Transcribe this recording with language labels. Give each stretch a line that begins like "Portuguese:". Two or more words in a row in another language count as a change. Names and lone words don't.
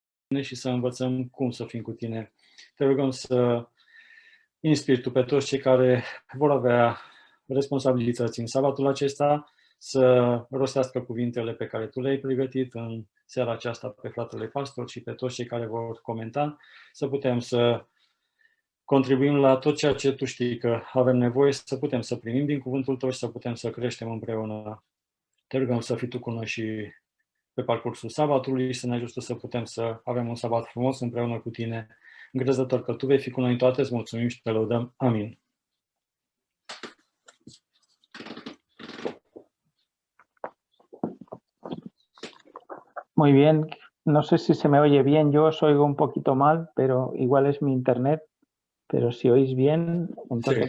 Romanian: și să învățăm cum să fim cu tine. Te rugăm să inspiri tu pe toți cei care vor avea responsabilități în sabatul acesta, să rostească cuvintele pe care tu le-ai pregătit în seara aceasta pe fratele pastor și pe toți cei care vor comenta, să putem să contribuim la tot ceea ce tu știi că avem nevoie, să putem să primim din cuvântul tău și să putem să creștem împreună. Te rugăm să fii tu cu noi și pe parcursul sabatului și să ne ajute să putem să avem un sabat frumos împreună cu tine. Încrezător că tu vei fi cu noi în toate, îți mulțumim și te lăudăm. Amin.
Spanish: Muy bien, no sé si se me oye bien, yo os oigo un poquito mal, pero igual es mi internet, pero si oís bien, entonces